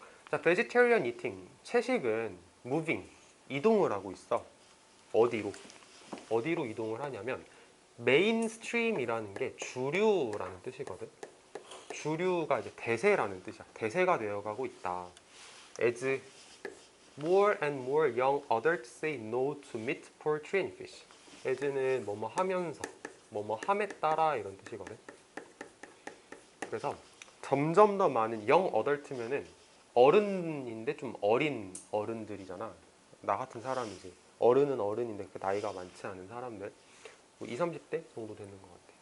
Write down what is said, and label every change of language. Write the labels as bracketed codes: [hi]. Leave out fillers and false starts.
[ko] 자, [en] vegetarian eating. [ko] 채식은 moving, 이동을 하고 있어. 어디로? 어디로 이동을 하냐면 메인스트림이라는 게 주류라는 뜻이거든. 주류가 이제 대세라는 뜻이야. 대세가 되어가고 있다. [en] As more and more young adults say no to meat, poultry and fish. [ko] as는 뭐뭐 하면서, 뭐뭐 함에 따라 이런 뜻이거든. 그래서 점점 더 많은 young adult면은 어른인데 좀 어린 어른들이잖아. 나 같은 사람이지. 어른은 어른인데 그 나이가 많지 않은 사람들, 뭐 20, 30대 정도 되는 것 같아.